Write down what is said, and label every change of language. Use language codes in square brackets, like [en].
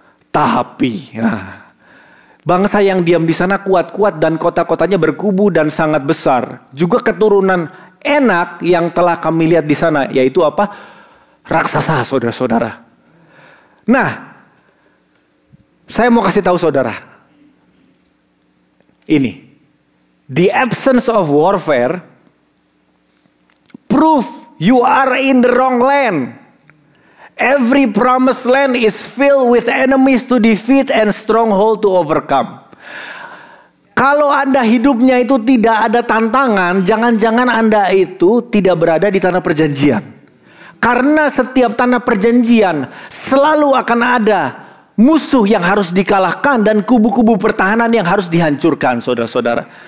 [id] Tapi bangsa yang diam di sana kuat-kuat dan kota-kotanya berkubu dan sangat besar. Juga keturunan Enak yang telah kami lihat di sana. Yaitu apa? Raksasa, saudara-saudara. Nah, saya mau kasih tahu saudara. Ini. [en] The absence of warfare proof you are in the wrong land. Every promised land is filled with enemies to defeat and stronghold to overcome. [id] Kalau Anda hidupnya itu tidak ada tantangan, jangan-jangan Anda itu tidak berada di tanah perjanjian. Karena setiap tanah perjanjian selalu akan ada musuh yang harus dikalahkan dan kubu-kubu pertahanan yang harus dihancurkan, saudara-saudara.